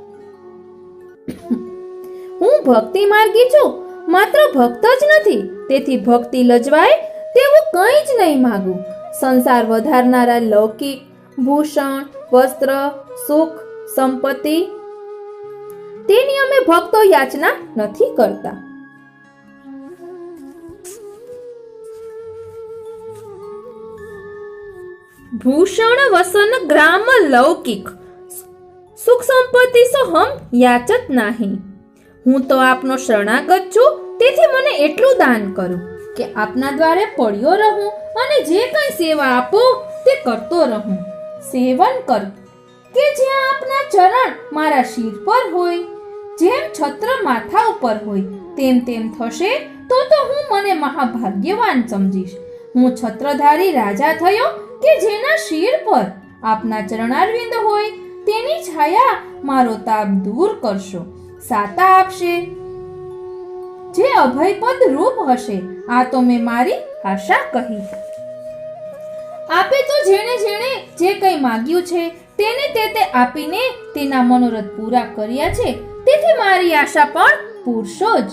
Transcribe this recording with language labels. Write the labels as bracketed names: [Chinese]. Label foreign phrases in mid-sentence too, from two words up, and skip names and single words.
[Gujarati] હું ભક્તિ માર્ગી છું, માત્ર ભક્ત જ નથી, તેથી ભક્તિ લજવાય તેવું કંઈ જ નહીં માગું। સંસાર વધારનારા લૌકિક ભૂષણ વસ્ત્ર સુખ સંપત્તિ તેની અમે ભક્તો યાચના નથી કરતા। [Hindi] भूषण वसन ग्राम लौकिक सुख संपत्ति सो हम याचत नहीं। [Gujarati] હું તો આપનો શરણાગત છું, તેથી મને એટલું દાન કરો કે આપના દ્વારે પડ્યો રહું અને જે કંઈ સેવા આપો તે કરતો રહું। સેવન કર કે જ્યાં આપના ચરણ મારા શીર પર હોય, જેમ છત્ર માથા ઉપર હોય તેમ તેમ થશે તો હું મને મહાભાગ્યવાન સમજીશ। હું છત્રધારી રાજા થયો કે જેના શિર પર આપના ચરણારવિંદ હોય, તેની છાયા મારો તાપ દૂર કરશો, સાતા આપશે, જે અભયપદ રૂપ હશે। આ તો મેં મારી આશા કહી। આપે તો જેણે જેણે જે કંઈ માંગ્યું છે તેને તે આપીને તેના મનોરથ પૂરા કર્યા છે, તેથી મારી આશા પણ પૂરશો જ।